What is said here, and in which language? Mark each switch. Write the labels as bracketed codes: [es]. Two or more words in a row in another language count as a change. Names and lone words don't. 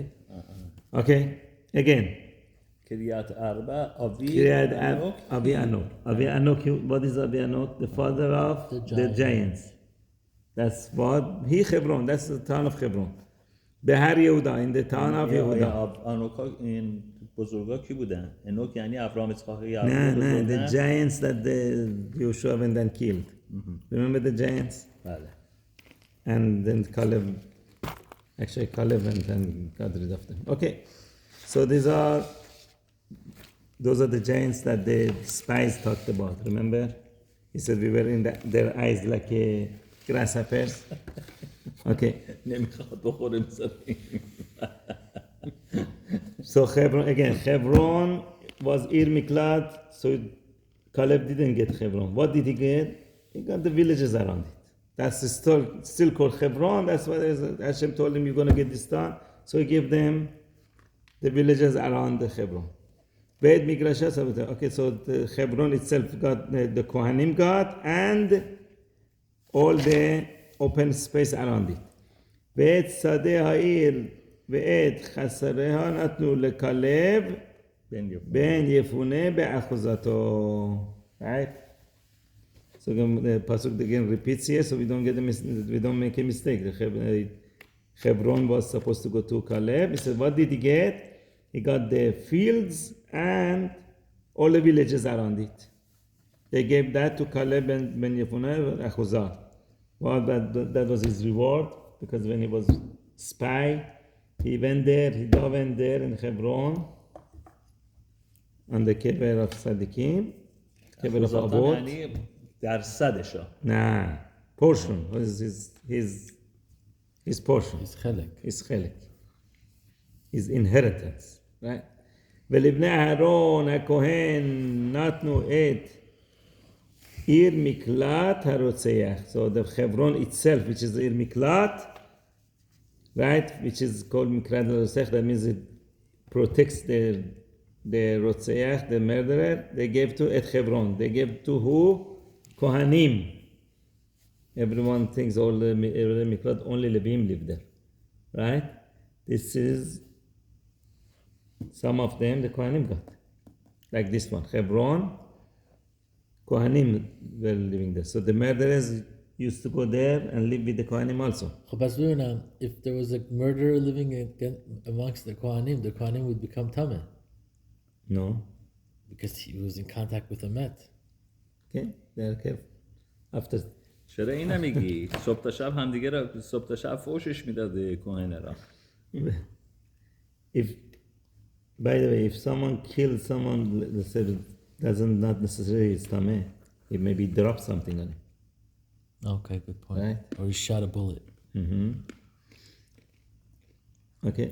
[en] Okay, again. Kiryat Arba, Avi Kiryat Avi Anok. Avi Anok, what is Avi Anok? The father of the giants. That's what, he Hebron, that's the town of Hebron. Behar Yehuda, in the town of Yehuda. [fa] آنوکا این بزرگا کی بودن؟ انوک یعنی ابراهام اسحاق یعقوب [en] No, the [fa] بزرگن؟ [en] giants that the Yehoshuah went and killed. Remember the giants? [fa] بله. [en] And then Caleb went and got rid of them. Okay, so those are the giants that the spies talked about. Remember, he said we were in their eyes like grasshoppers. Okay. [fa] نمیخواد بخوره مثلا. [en] So Hebron was [he] עיר מקלט, [en] so Caleb didn't get Hebron. What did he get? He got the villages around it. That's still called Hebron. That's why Hashem told him, you're going to get this done. So he gave them the villages around the Hebron. Beit Migrashas, okay, so the Hebron itself got, the Kohanim got, and all the open space around it. [he] ואת שדה העיר ואת חסריה נתנו לכלב בן יפונה באחוזתו. [en] Right? So the pasuk again repeats here, so we don't make a mistake. The Hebron was supposed to go to Caleb. He said, what did he get? He got the fields and all the villages around it. They gave that to Caleb ben Yefune Achuzah. Well, that was his reward, because when he was spy. He went there, Hida went there in Hebron, on the kever of Sadiqim, kever of אחוזاتم Avot. [fa] یعنی درصدشا. [en] Nah, portion, his portion. It's chelek. His chelik. His inheritance. Right? [he] ולבני אהרון הכהן נתנו את עיר מקלט הרוצח. [en] So the Hebron itself, which is [he] עיר מקלט, [en] right, which is called [he] מקלט הרוצח, [en] that means it protects the רוצח, the murderer, they gave to את Hebron. They gave to who? Kohanim. Everyone thinks all the מקלט, only Levim live there. Right? This is some of them the Kohanim got. Like this one. Hebron, Kohanim were living there. So the murderers used to go there and live with the Kohanim also. If there was a murderer living amongst the Kohanim would become Tameh. No. Because he was in contact with a Met. Okay? They are careful. After. [fa] چرا این نمیگی؟ صبح تا شب همدیگه را صبح تا شب فوشش میداده کهنه را. [en] If, by the way, if someone kills someone, let's say, doesn't not necessarily it's tameh. He maybe dropped something on him. Okay, good point. Right. Or he shot a bullet. Okay.